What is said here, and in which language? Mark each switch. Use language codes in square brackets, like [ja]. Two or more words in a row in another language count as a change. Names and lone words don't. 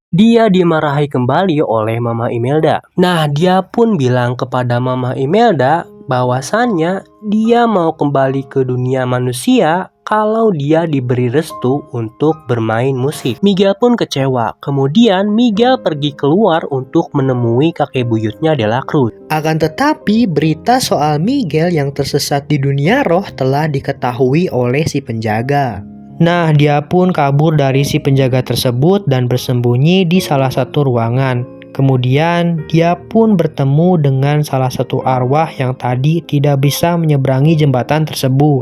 [id] Dia dimarahi kembali oleh Mama Imelda. Nah, dia pun bilang kepada Mama Imelda bahwasannya dia mau kembali ke dunia manusia kalau dia diberi restu untuk bermain musik. Miguel pun kecewa. Kemudian Miguel pergi keluar untuk menemui kakek buyutnya de la Cruz. Akan tetapi berita soal Miguel yang tersesat di dunia roh telah diketahui oleh si penjaga. Nah, dia pun kabur dari si penjaga tersebut dan bersembunyi di salah satu ruangan. Kemudian dia pun bertemu dengan salah satu arwah yang tadi tidak bisa menyeberangi jembatan tersebut.